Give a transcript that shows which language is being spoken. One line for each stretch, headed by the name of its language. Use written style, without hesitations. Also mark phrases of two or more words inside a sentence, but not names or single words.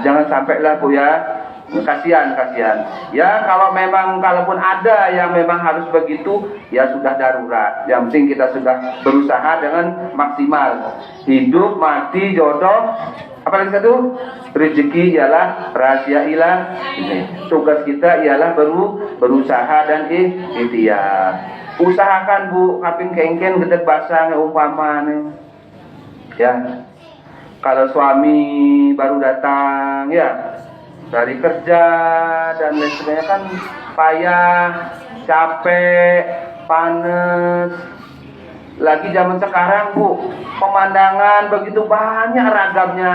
Indonesian: Jangan sampailah Bu ya, kasihan. Ya kalau kalaupun ada yang memang harus begitu, ya sudah darurat. Yang penting kita sudah berusaha dengan maksimal. Hidup, mati, jodoh, apalagi satu, rezeki ialah rahasia ilah. Tugas kita ialah berusaha dan ikhtiar. Usahakan Bu,
Balinese: kaping kengken gedeg basah umpamane.
Indonesian: Ya. Kalau suami baru datang ya dari kerja dan lain sebagainya kan payah, capek, panas. Lagi zaman sekarang Bu, pemandangan begitu banyak ragamnya.